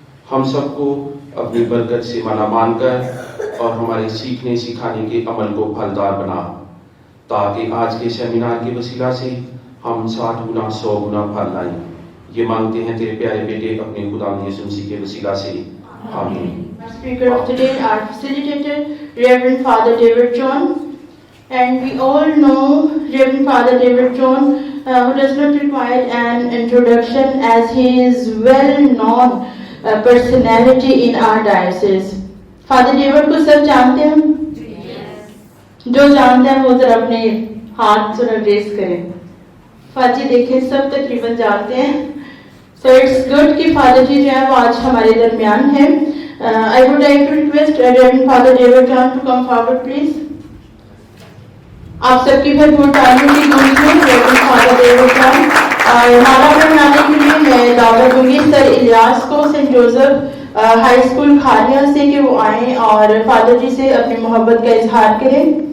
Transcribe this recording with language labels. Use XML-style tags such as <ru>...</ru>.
<hi>हम सबको अपनी बरकत से मालामाल कर और हमारे सीखने सिखाने के अमल को फलदार बना, ताकि आज के सेमिनार के वसीला से हम 60 गुना 100 गुना फल लाएं। ये मांगते हैं तेरे प्यारे बेटे अपने खुदावंद यीशु मसीह के वसीला से, आमीन।</hi> <en>Speaker of the day, our facilitator, Reverend Father David John, and we all know Reverend Father David John, who does not require an introduction as he is well-known personality in our diocese.</en> <hi>Father David को सब जानते हैं? जो जानते हैं वो जरा अपने हाथ जरा रेस करें। फाजी देखें, सब तकरीबन जानते हैं।</hi> <en>So it's good</en> <hi>कि फादर जी जो है वो आज हमारे दरमियान हैं।</hi> <en>I would like to request Reverend Father David John to come forward, please.</en> <hi>आप सबकी भरपूर तालियों की गूंज में Reverend Father David John माला पढ़ाने के लिए मैं दावत दूंगी सर इलियास को सेंट जोसेफ हाई स्कूल खालिया से कि वो आए और फादर जी से अपनी मोहब्बत का इजहार करें।</hi>